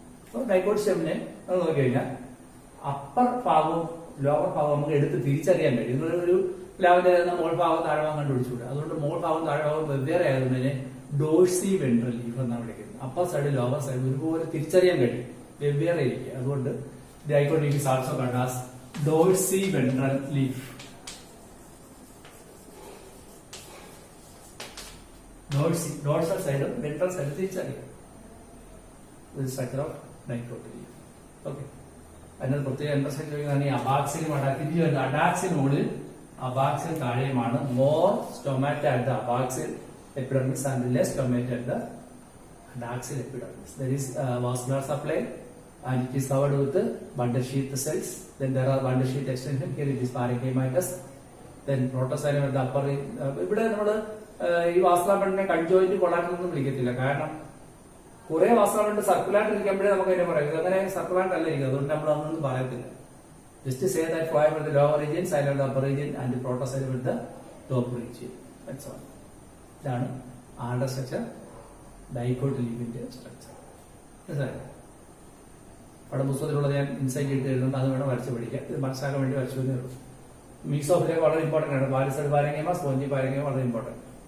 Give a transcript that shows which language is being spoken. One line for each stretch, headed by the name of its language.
Malayalam: So dicot stemനെ നമ്മൾ നോക്കിക്കഴിഞ്ഞാൽ upper ഭാഗവും ലോവർ ഭാഗവും നമുക്ക് എടുത്ത് തിരിച്ചറിയാൻ കഴിയും. നിങ്ങളൊരു പ്ലാവിന്റെ മുകൾ ഭാഗം താഴ്ഭാഗം കണ്ടുപിടിച്ചുകൂടെ. അതുകൊണ്ട് മുകൾ ഭാഗം താഴ്ഭാഗം വെവ്വേറെ ആയതുകൊണ്ടതിനെ ഡോഴ്സി വെൻട്രൽ ലീഫ് എന്നാണ് വിളിക്കുന്നത്. അപ്പർ സൈഡ് ലോവർ സൈഡ് ഒരുപോലെ തിരിച്ചറിയാൻ കഴിയും, വെവ്വേറെ ഇരിക്കുക.
English: അതുകൊണ്ട് dicot leaf is also called as dorsal ventral leaf. Dorsal side of ventral side തിരിച്ചറിയാം. This is structure of dicot leaf. Okay.
Malayalam: അതിനകത്ത് പ്രത്യേക ഇൻട്രസ്റ്റ് ചോദിക്കുന്നതാണ് ഈ അബാക്സിലും തിരിച്ചു വരുന്നത്. അഡാക്സിന് മുകളിൽ അബാക്സിൽ താഴെയുമാണ്.
English: More stomata at the അബാക്സിൽ epidermis and less stomata at the adaxial epidermis. There is vascular supply and it is covered with bundle sheath cells. Then there are bundle sheath extension. Here it is parenchymatous. Then protoxylem at the upper.
Malayalam: ഇവിടെ നമ്മള് ഈ vascular ബണ്ടിനെ conjoint കൊളാറ്റർ ഒന്നും വിളിക്കത്തില്ല. കാരണം കുറെ vascular bund സർക്കുലായിട്ട് ഇരിക്കുമ്പോഴേ നമുക്ക് അതിനെ പറയുന്നത്. അങ്ങനെ സർക്കുലായിട്ട് അല്ല ഇരിക്കുന്നത്. അതുകൊണ്ട് നമ്മൾ അതൊന്നും പറയത്തില്ല.
English: Just to say that phloem at the lower region, xylem at the upper region and the protoxylem at the top region. That's all.
Malayalam: ഇതാണ് ആളുടെ സ്ട്രക്ചർ, ഡൈക്കോട്ട് ലീഫിന്റെ സ്ട്രക്ചർ. അവിടെ പുസ്തകത്തിലുള്ളത് ഞാൻ ഇൻസൈറ്റ് ഇട്ട് എഴുതുന്നത്, അത് വേണം വരച്ച് പഠിക്കാം. ഇത് മനസ്സിലാക്കാൻ വേണ്ടി വരച്ചു തന്നേ ഉള്ളൂ. മീസോഫിലേക്ക് വളരെ ഇമ്പോർട്ടന്റ് ആണ്. പാലിസൈഡ് പാരങ്കൈമ, സ്പോഞ്ചി പാരങ്കൈമ വളരെ ഇമ്പോർട്ടന്റ്.